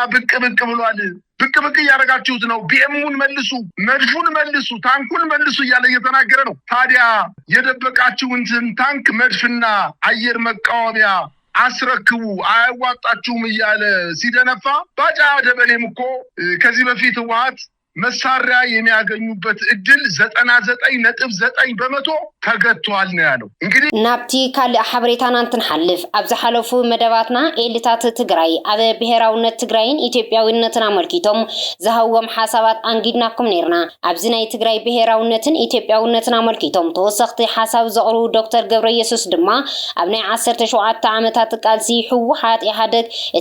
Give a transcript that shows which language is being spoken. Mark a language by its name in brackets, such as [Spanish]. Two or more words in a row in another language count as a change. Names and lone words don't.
[Amharic] ብቅ ብሏል ብቅ ያረጋችሁት ነው ቢኤሙን መልሱ መድፉን መልሱ ታንኩን መልሱ እያለ እየተናገረ ነው ታዲያ የደበቃችሁን ታንክ መድፍና አየር መቃወሚያ አስረክቡ አይዋጣችሁም እያለ ሲደነፋ ባጫ ደበሌም እኮ ከዚህ በፊት ህወሓት መሳሪያ የሚያገኙበት እድል 99.9% ተገቷል ነው ያለው እንግዲህ [Tigrinya] ናብቲ ካልእ ሓበሬታና እንትንሐልፍ ኣብዚ ሓለፉ መደባትና ኤሊታት ትግራይ ኣብ ብሄራውነት ትግራይን ኢትዮጵያዊነትን አመልኪቶም ዝሃዎም ሓሳባት አንጊድናኩም ነርና ኣብዚ ናይ ትግራይ ብሄራውነትን ኢትዮጵያዊነትን አመልኪቶም ተወሰኽቲ ሓሳብ ዘቕርቡ ዶክተር ገብረየሱስ ድማ ኣብ ናይ 17 ዓመታት ቃልሲ ህወሓት ኢህአዴግ እቲ